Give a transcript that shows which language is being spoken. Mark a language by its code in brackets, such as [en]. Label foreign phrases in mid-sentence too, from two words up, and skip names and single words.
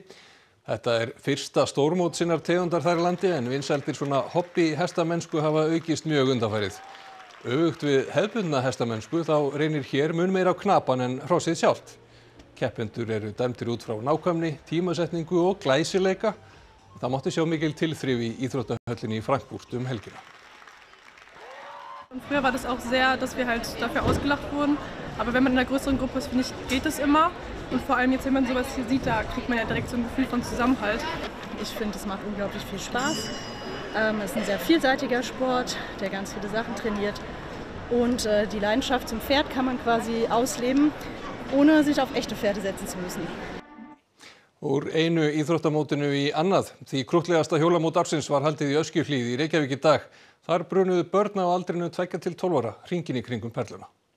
[is] Þetta fyrsta stórmót sinnar tegundar þar í landi en vinsældir svona hobby hestamennsku hafa aukist mjög undanfarið. Öfugt við hefðbundna hestamennsku þá reynir hér mun meira á knapan en hrossið sjálft. Keppendur eru dæmdir út frá nákvæmni, tímasetningu og glæsileika. Það mátti sjá mikil tilþrif í íþróttahöllinni í Frankfurt helgina. [de] Früher war das auch sehr, dass wir halt dafür ausgelacht wurden. Aber wenn man in einer größeren Gruppe ist, finde ich, geht es immer. Und vor allem jetzt, wenn man sowas hier sieht, da kriegt man ja direkt so ein Gefühl von Zusammenhalt. Ich finde, es macht unglaublich viel Spaß. Es ist ein sehr vielseitiger Sport, der ganz viele Sachen trainiert. Und die Leidenschaft zum Pferd kann man quasi ausleben, ohne sich auf echte Pferde setzen zu müssen. [is] Úr einu íþróttamótinu í annað. Því krúttlegasta hjólamót ársins var haldið í Öskjuhlíð í Reykjavík í dag. Þar brunuðu börn á aldrinu 2 til 12 ára hringinn í kringum perluna.